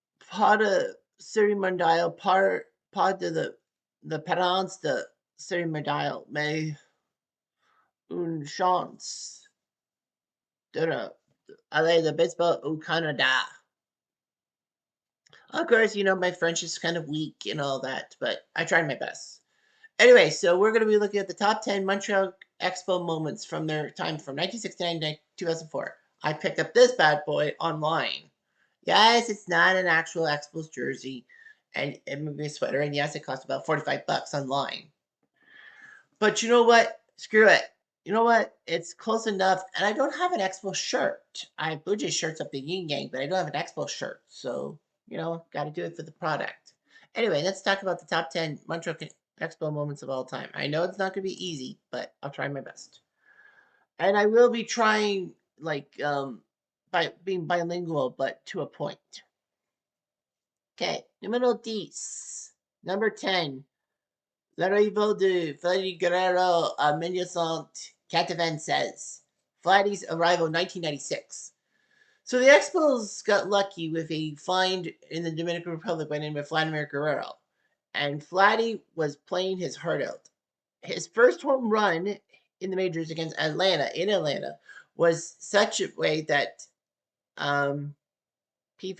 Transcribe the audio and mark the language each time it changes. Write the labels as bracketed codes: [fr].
[fr] Pas de série mondiale, pas de l'apparence de série mondiale, mais une chance d'aller de baseball au Canada. [en] Of course, you know, my French is kind of weak and all that, but I tried my best. Anyway, so we're going to be looking at the top 10 Montreal Expo moments from their time from 1969 to 2004. I picked up this bad boy online. Yes, it's not an actual Expos jersey and it may be a sweater, and yes, it cost about $45 online. But you know what? Screw it. You know what? It's close enough, and I don't have an Expo shirt. I have Blue Jays shirts up the Yin Yang, but I don't have an Expo shirt, so got to do it for the product. Anyway, let's talk about the top 10 Montreal Expo moments of all time. I know it's not going to be easy, but I'll try my best, and I will be trying by being bilingual, but to a point. Okay, número 10. Number 10. [fr] L'arrivée de Vladdy Guerrero à 1996. [en] Vladdy's arrival in 1996. So the Expos got lucky with a find in the Dominican Republic by the name of Vladimir Guerrero. And Vladdy was playing his heart out. His first home run in the majors against Atlanta, was such a way that P.